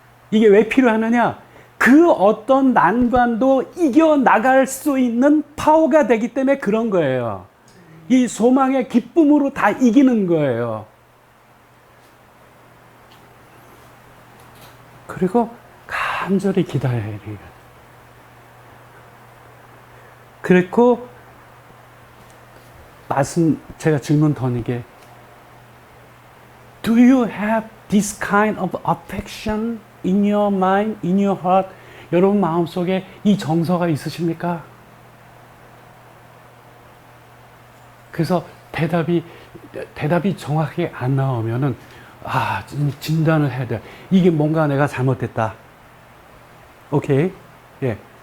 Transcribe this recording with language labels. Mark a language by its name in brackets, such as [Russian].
[Korean] 이게 왜 필요하느냐? 그 어떤 난관도 이겨나갈 수 있는 파워가 되기 때문에 그런 거예요. 이 소망의 기쁨으로 다 이기는 거예요. 그리고 간절히 기다려야 해요. 그리고 제가 질문 던지게, [English] Do you have this kind of affection in your mind, in your heart? [Korean] 여러분 마음속에 이 정서가 있으십니까? 그래서 대답이 정확하게 안 나오면은 진단을 해야 돼. 이게 뭔가 내가 잘못됐다. 오케이? 예.